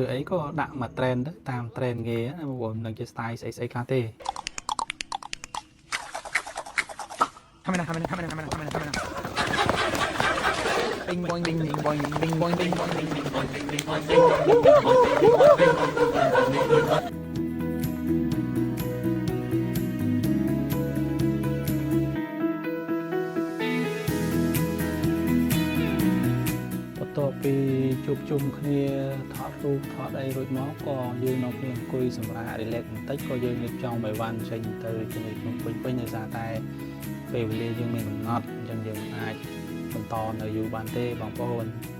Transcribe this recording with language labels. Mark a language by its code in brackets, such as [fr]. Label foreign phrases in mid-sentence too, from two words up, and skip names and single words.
[km] ក៏ដាក់មក trend ទៅតាម trend គេណាបងប្អូននឹងជា style ស្អីខ្លះទេ Kamera. Bing boing bing bing boing bing boing bing boing bing bing boing bing bing boing bing boing. បន្ទាប់ពីជួបជុំគ្នាថតរូបថតអីរួចមកក៏យើងនៅគ្នាអង្គុយសម្រាក relax បន្តិចក៏យើងរៀបចំឲ្យវ៉ាន់ចេញទៅជាមួយក្នុងពេញដោយសារតែពេលវេលាយើងមានកំណត់អញ្ចឹងយើងអាចបន្តនៅយូរបានទេបងប្អូន